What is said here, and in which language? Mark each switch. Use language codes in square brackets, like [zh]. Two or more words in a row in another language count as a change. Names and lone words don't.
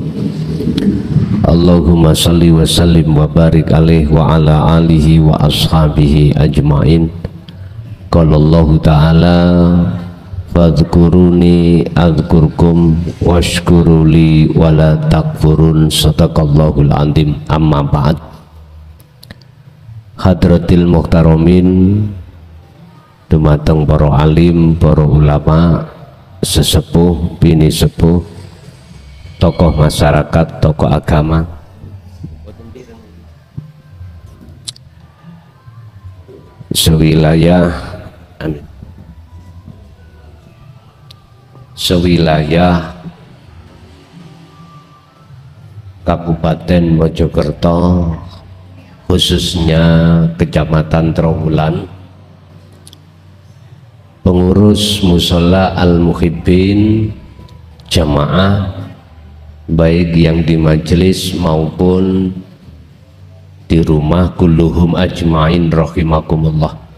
[ar] اللهم صل وسلم وبارك عليه وعلى آله وأصحابه أجمعين. قال الله تعالى فاذكروني أذكركم واشكروا لي ولا تكفرون. صدق الله العظيم. أما بعد. حضرة المحترمين, [jv] dumateng para alim, para ulama, sesepuh, bini sepuh, [id] tokoh masyarakat, tokoh agama, sewilayah Kabupaten Mojokerto, khususnya Kecamatan Trawulan, pengurus Musola Al-Muhibbin, jamaah baik yang di majelis maupun di rumah, [ar] كلهم أجمعين رحمكم الله.